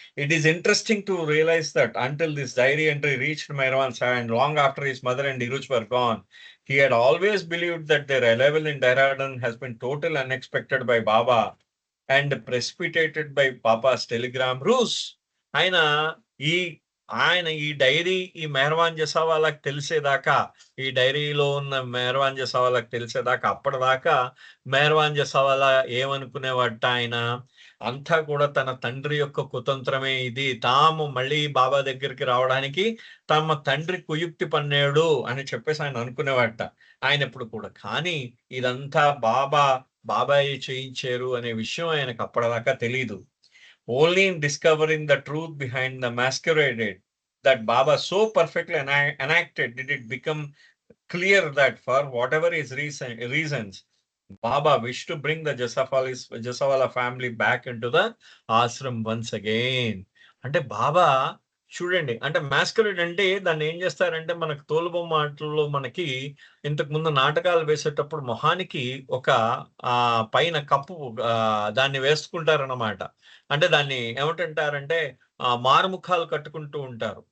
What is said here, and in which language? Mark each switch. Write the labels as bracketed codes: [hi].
[en] It is interesting to realize that until this diary entry reached Meherwan's hand, long after his mother and Iruch were gone, he had always believed that their arrival in Dehradun has been totally unexpected by Baba and precipitated by Papa's telegram ruse. [te] ఆయన ఈ ఈ dairy ఈ మెహర్వాన్ జసావాలాకి తెలిసేదాకా ఈ డైరీలో ఉన్న మెహర్వాన్ జసావాలాకి తెలిసేదాకా అప్పటిదాకా మెహర్వాన్ జసావాలా ఏమనుకునేవాడట ఆయన అంతా కూడా తన తండ్రి యొక్క కుతంత్రమే ఇది. తాము మళ్ళీ బాబా దగ్గరికి రావడానికి తమ తండ్రి కుయుక్తి పన్నాడు అని చెప్పేసి ఆయన అనుకునేవాడట. ఆయనెప్పుడు కూడా. కానీ ఇదంతా బాబాయే చేయించారు అనే విషయం ఆయనకు అప్పటిదాకా తెలీదు. [en] Only in discovering the truth behind the masquerade that Baba so perfectly enacted did it become clear that for whatever his reasons, Baba wished to bring the Jasawala family back into the ashram once again. [te] అంటే బాబా చూడండి, అంటే మాస్కరేడ్ అంటే దాన్ని ఏం చేస్తారంటే మనకు తోలుబొమ్మ ఆటల్లో మనకి ఇంతకు ముందు నాటకాలు వేసేటప్పుడు మొహానికి ఒక పైన కప్పు దాన్ని వేసుకుంటారన్నమాట. అంటే దాన్ని ఏమిటంటారంటే మారుముఖాలు కట్టుకుంటూ ఉంటారు.